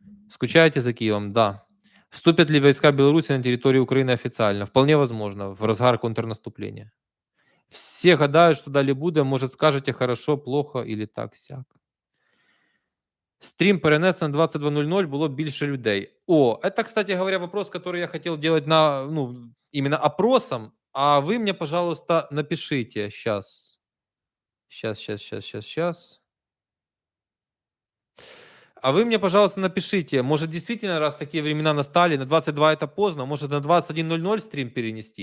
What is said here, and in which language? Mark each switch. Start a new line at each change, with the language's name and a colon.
Russian: Скучаете за Киевом? Да. Вступят ли войска Беларуси на территорию Украины официально? Вполне возможно, в разгар контрнаступления. Все гадают, что
Ukrainian: далі буде,
Russian: может, скажете хорошо, плохо или так-сяк.
Ukrainian: Стрім перенесено на 22:00, было більше людей.
Russian: О, это, кстати говоря, вопрос, который я хотел делать именно опросом. А вы мне, пожалуйста, напишите сейчас. Сейчас. А вы мне, пожалуйста, напишите, может, действительно, раз такие времена настали, на 22 это поздно, может, на 21:00 стрим перенести?